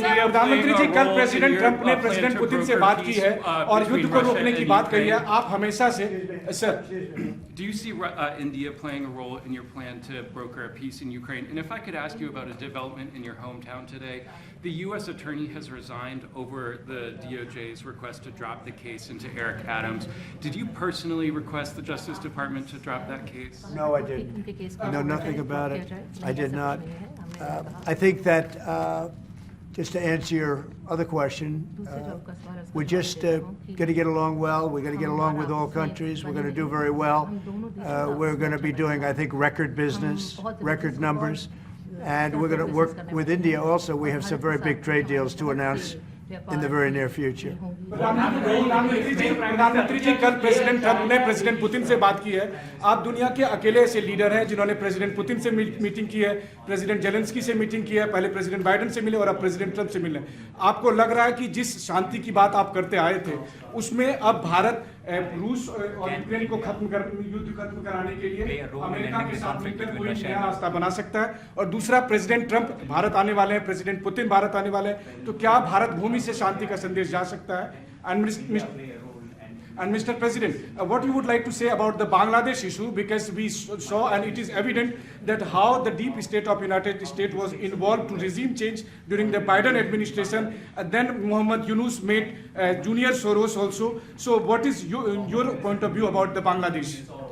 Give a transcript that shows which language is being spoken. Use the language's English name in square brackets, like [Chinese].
[Hindi] प्रधानमंत्री जी कल president Trump ने प्रेसिडेंट पुतिन से बात की है और युद्ध को रोकने की बात कही है. आप हमेशा से sir. [English] Do you see India playing a role in your plan to broker a peace in Ukraine? And if I could ask you about a development in your hometown today, the U.S. attorney has resigned over the DOJ's request to drop the case into Eric Adams. Did you personally request the Justice Department to drop that case? No, I didn't. I know nothing about it. I did not. I think that, just to answer your other question, we're just going to get along well. We're going to get along with all countries. We're going to do very well. We're going to be doing, I think, record business, record numbers. And we're going to work with India also. We have some very big trade deals to announce in the very near future. [Hindi] प्रधानमंत्री जी कल president Trump ने president Putin से बात की है. आप दुनिया के अकेले ऐसे लीडर हैं जिन्होंने प्रेसिडेंट पुतिन से मीटिंग की है, प्रेसिडेंट जेलेंस्की से मीटिंग की है, पहले प्रेसिडेंट बाइडेन से मिले और अब प्रेसिडेंट ट्रंप से मिले. आपको लग रहा है कि जिस शांति की बात आप करते आए थे उसमें अब भारत रूस और यूक्रेन को युद्ध खत्म कराने के लिए अमेरिका के साथ मिलकर कोई नया रास्ता बना सकता है? और दूसरा, प्रेसिडेंट ट्रंप भारत आने वाले हैं, प्रेसिडेंट पुतिन भारत आने वाले हैं, तो क्या भारत भूमि से शांति का संदेश जा सकता है? [English] And Mr. President, what you would like to say about the Bangladesh issue, because we saw and it is evident that how the deep state of United States was involved to regime change during the Biden administration, and then Muhammad Yunus made Junior Soros also. So what is your point of view about the Bangladesh?